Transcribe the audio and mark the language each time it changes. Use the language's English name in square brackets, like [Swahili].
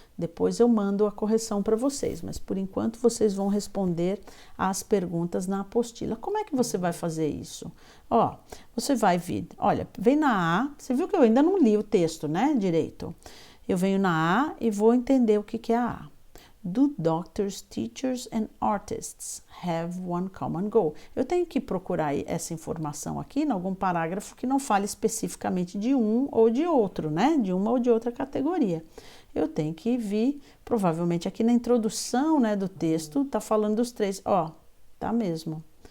[Portuguese] Depois eu mando a correção para vocês, mas por enquanto vocês vão responder as perguntas na apostila. Como é que você vai fazer isso? Você vai vir, olha, vem na A, você viu que eu ainda não li o texto, né, direito? Eu venho na A e vou entender o que é a A. [English] Do doctors, teachers and artists have one common goal? [Portuguese] Eu tenho que procurar essa informação aqui em algum parágrafo que não fale especificamente de um ou de outro, né? De uma ou de outra categoria. Eu tenho que vir, provavelmente aqui na introdução, né, do texto, tá falando dos três. Tá mesmo.